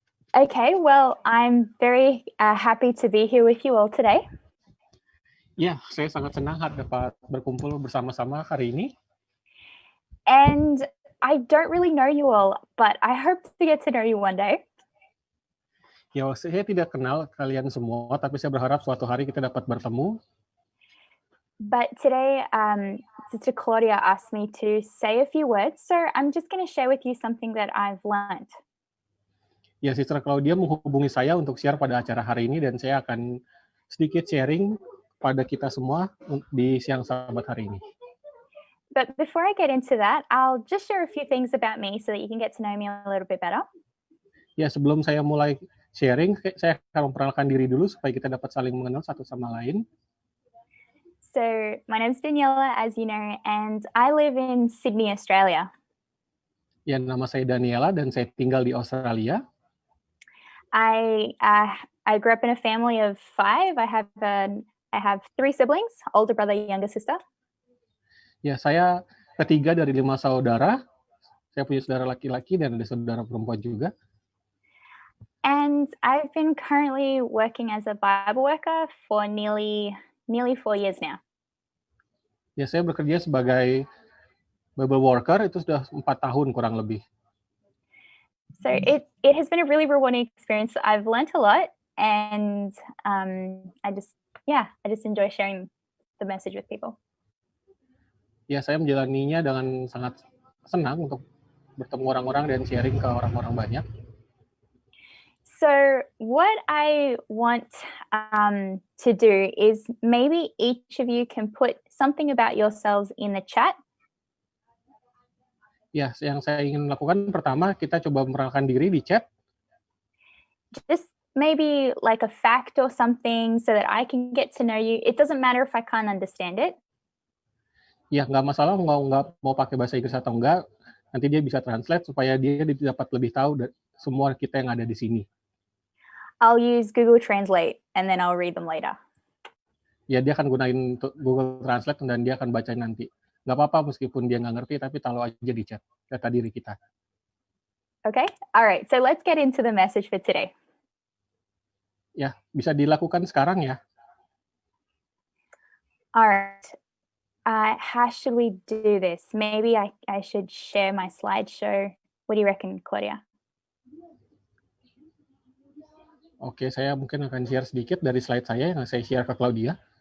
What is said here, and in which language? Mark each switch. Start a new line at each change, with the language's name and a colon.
English: Okay, well, I'm very happy to be here with you all today.
Indonesian: Ya, saya sangat senang dapat berkumpul bersama-sama hari ini.
English: And I don't really know you all, but I hope to get to know you one day.
Indonesian: Ya, saya tidak kenal kalian semua, tapi saya berharap suatu hari kita dapat bertemu.
English: But today, Sister Claudia asked me to say a few words, so I'm just going to share with you something that I've learned.
Indonesian: Ya, Sister Claudia menghubungi saya untuk share pada acara hari ini, dan saya akan sedikit sharing pada kita semua di siang Sabat hari ini.
English: But before I get into that, I'll just share a few things about me so that you can get to know me a little bit better.
Indonesian: Ya, sebelum saya mulai sharing, saya akan memperkenalkan diri dulu supaya kita dapat saling mengenal satu sama lain.
English: So, my name's Daniela, as you know, and I live in Sydney, Australia.
Indonesian: Ya, nama saya Daniela dan saya tinggal di Australia.
English: I grew up in a family of 5. I have 3 siblings, older brother, younger sister.
Indonesian: Ya, saya ketiga dari 5 saudara. Saya punya saudara laki-laki dan ada saudara perempuan juga.
English: And I've been currently working as a Bible worker for nearly 4 years now.
Indonesian: Ya, saya bekerja sebagai Bible worker itu sudah 4 tahun kurang lebih.
English: So it has been a really rewarding experience. I've learnt a lot, and I just enjoy sharing the message with people.
Indonesian: Ya, saya menjalaninya dengan sangat senang untuk bertemu orang-orang dan sharing ke orang-orang banyak.
English: So what I want to do is maybe each of you can put something about yourselves in the chat.
Indonesian: Ya, yang saya ingin lakukan pertama, kita coba memperkenalkan diri di chat.
English: Just maybe like a fact or something so that I can get to know you. It doesn't matter if I can't understand it.
Indonesian: Ya, nggak masalah nggak mau pakai bahasa Inggris atau enggak. Nanti dia bisa translate supaya dia dapat lebih tahu semua kita yang ada di sini.
English: I'll use Google Translate and then I'll read them later.
Indonesian: Ya, dia akan gunain Google Translate dan dia akan baca nanti. Nggak apa-apa meskipun dia nggak ngerti, tapi taruh aja di chat data diri kita.
English: Okay, all right. So let's get into the message for today.
Indonesian: Ya, bisa dilakukan sekarang ya.
English: All right. How should we do this? Maybe I should share my slideshow. What do you reckon, Claudia?
Indonesian: Oke, saya mungkin akan share sedikit dari slide saya yang saya share ke Claudia.